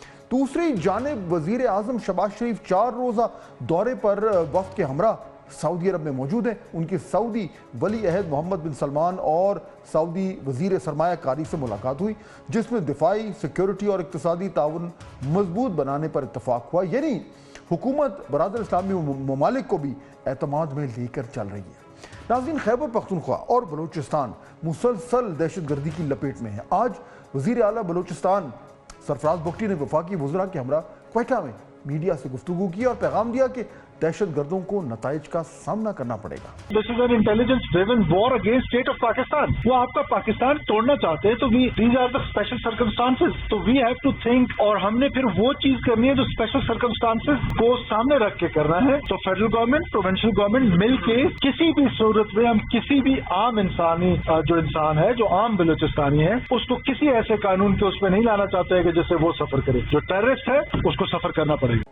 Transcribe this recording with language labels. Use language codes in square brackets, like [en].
[ur] دوسری جانب وزیر اعظم شہباز شریف 4 روزہ دورے پر وفد کے ہمراہ سعودی عرب میں موجود ہیں۔ ان کی سعودی ولی عہد محمد بن سلمان اور سعودی وزیر سرمایہ کاری سے ملاقات ہوئی، جس میں دفاعی، سیکیورٹی اور اقتصادی تعاون مضبوط بنانے پر اتفاق ہوا۔ یعنی حکومت برادر اسلامی ممالک کو بھی اعتماد میں لے کر چل رہی ہے۔ ناظرین، خیبر پختونخوا اور بلوچستان مسلسل دہشت گردی کی لپیٹ میں ہے۔ آج وزیر اعلیٰ بلوچستان سرفراز بگٹی نے وفاقی وزراء کے ہمراہ کوئٹہ میں میڈیا سے گفتگو کی اور پیغام دیا کہ دہشت گردوں کو نتائج کا سامنا کرنا پڑے گا۔ [en] This is an intelligence driven war against state of Pakistan. [ur] وہ آپ کا پاکستان توڑنا چاہتے ہیں، تو [en] these are the special circumstances. [ur] تو [en] we have to think، [ur] اور ہم نے پھر وہ چیز کرنی ہے جو [en] special circumstances [ur] کو سامنے رکھ کے کرنا ہے۔ تو فیڈرل گورنمنٹ، پروونشل گورنمنٹ مل کے کسی بھی صورت میں ہم کسی بھی عام انسانی جو انسان ہے، جو عام بلوچستانی ہے، اس کو کسی ایسے قانون کے اس پہ نہیں لانا چاہتے ہیں کہ جس سے وہ سفر کرے۔ جو ٹیررسٹ ہے اس کو سفر کرنا پڑے گا۔